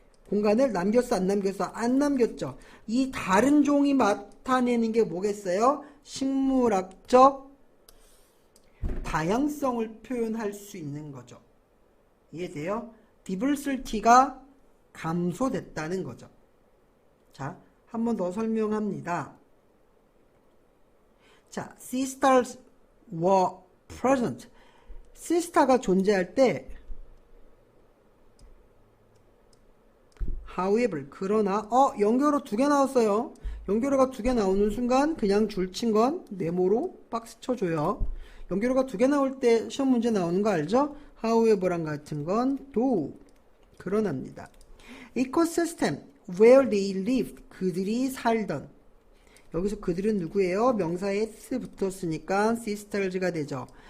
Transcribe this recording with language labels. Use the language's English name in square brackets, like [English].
[Korean] 공간을 남겼어, 안 남겼어? 안 남겼죠. 이 다른 종이 나타내는 게 뭐겠어요? 식물학적 다양성을 표현할 수 있는 거죠. 이해돼요? diversity가 감소됐다는 거죠. 자, 한 번 더 설명합니다. [English] 자, sea stars were present. [Korean] sea star가 존재할 때 however, 그러나 연결어 2개 나왔어요. 연결어가 2개 나오는 순간 그냥 줄친 건 네모로 박스 쳐줘요. 연결어가 2개 나올 때 시험 문제 나오는 거 알죠? however랑 같은 건 do, 그러나입니다. [English] ecosystem, where they lived, [Korean] 그들이 살던. 여기서 그들은 누구예요? 명사에 s 붙었으니까 sisters가 되죠.